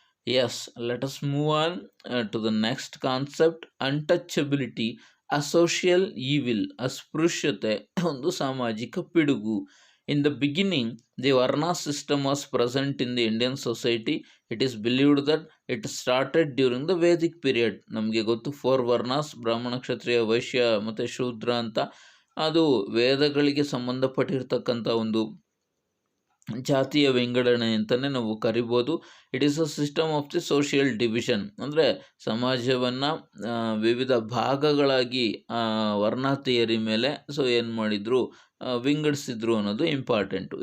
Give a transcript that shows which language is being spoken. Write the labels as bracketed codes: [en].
[en] Yes, let us move on to the next concept: untouchability, a social evil. [kn] ಅಸ್ಪೃಶ್ಯತೆ ಒಂದು ಸಾಮಾಜಿಕ ಪಿಡುಗು. [en] In the beginning, the Varna system was present in the Indian society. It is believed that it started during the Vedic period. [kn] ನಮಗೆ ಗೊತ್ತು 4 ವರ್ಣಾಸ್, ಬ್ರಾಹ್ಮಣ, ಕ್ಷತ್ರಿಯ, ವೈಶ್ಯ ಮತ್ತು ಶೂದ್ರ ಅಂತ. ಅದು ವೇದಗಳಿಗೆ ಸಂಬಂಧಪಟ್ಟಿರ್ತಕ್ಕಂಥ ಒಂದು ಜಾತಿಯ ವಿಂಗಡಣೆ ಅಂತಲೇ ನಾವು ಕರಿಬೋದು. [en] It is a system of the social division. [kn] ಅಂದರೆ ಸಮಾಜವನ್ನು ವಿವಿಧ ಭಾಗಗಳಾಗಿ ವರ್ಣ ಥಿಯರಿ ಮೇಲೆ ಏನು ಮಾಡಿದರು, ವಿಂಗಡಿಸಿದ್ರು ಅನ್ನೋದು ಇಂಪಾರ್ಟೆಂಟು.